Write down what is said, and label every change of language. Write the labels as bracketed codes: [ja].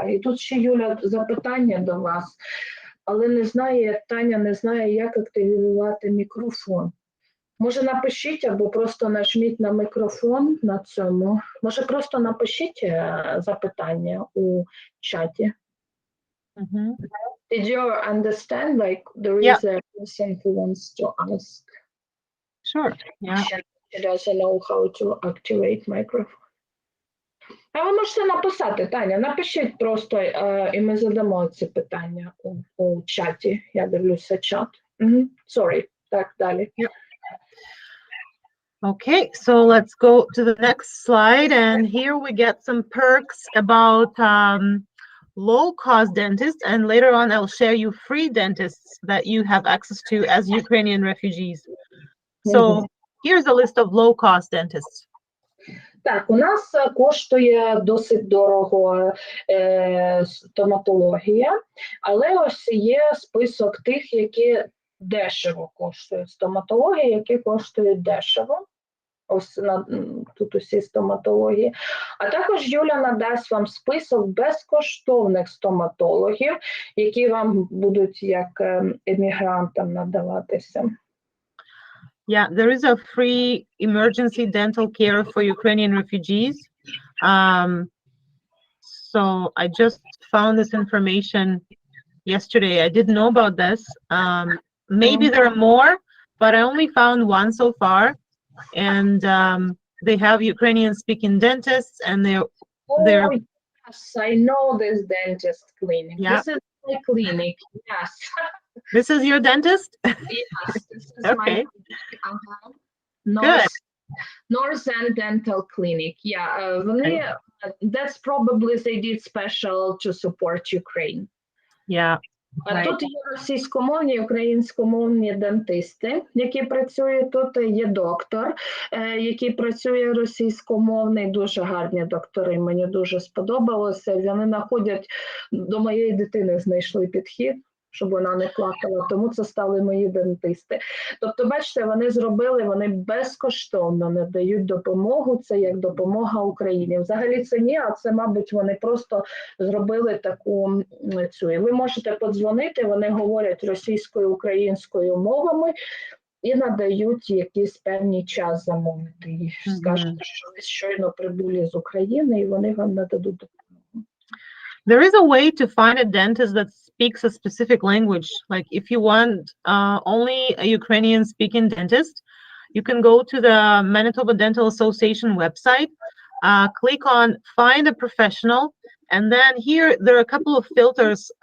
[uk] І тут ще, Юля, запитання до вас, але не знає, Таня не знає, як активувати мікрофон. Може напишіть або просто нажміть на мікрофон на цьому. Може просто напишіть запитання у чаті. Mhm. [en] Did you understand? Like there Yeah. is a person who wants to ask. Sure. Yeah. She doesn't know how to activate microphone. [uk] А ви можете написати, Таня, напишіть просто, і ми задамо ці питання у чаті. Я дивлюся чат. Sorry. Так, далі. [en] Okay, so let's go to the next slide, and here we get some perks about low-cost dentists, and later on I'll share you free dentists that you have access to as Ukrainian refugees. So here's a list of low-cost dentists. [uk] Так, у нас коштує досить дорого стоматологія, але ось є список тих, які дешево коштують. Стоматологія, які коштують дешево. Ось тут усі стоматології. А також Юля надасть вам список безкоштовних стоматологів, які вам будуть як емігрантам надаватися. [en] Yeah, there is a free emergency dental care for Ukrainian refugees. So I just found this information yesterday. I didn't know about this. Maybe there are more, but I only found one so far. And they have Ukrainian-speaking dentists, and they're. Yes, I know this dentist clinic. Yeah. This is my clinic. Yes. This is your dentist? Yes, this is Okay. my Northern Dental Clinic. Yeah, that's probably they did special to support Ukraine. Yeah. [uk] А тут є російськомовні і українськомовні дентисти, які працюють тут. Є доктор, який працює російськомовний. Дуже гарні доктори, мені дуже сподобалося. Вони знаходять, до моєї дитини знайшли підхід, щоб вона не плакала, тому це стали мої дентисти. Тобто, бачите, вони безкоштовно надають допомогу, це як допомога Україні. Взагалі це ні, а це, мабуть, вони просто зробили таку цю. І ви можете подзвонити, вони говорять російською, українською мовами і надають якийсь певний час замовити. І скажете, що ви щойно прибули з України, і вони вам нададуть допомогу. [en] There is a way to find a dentist that speaks a specific language. Like if you want only a Ukrainian-speaking dentist, you can go to the Manitoba Dental Association website, click on Find a Professional, and then here there are a couple of filters.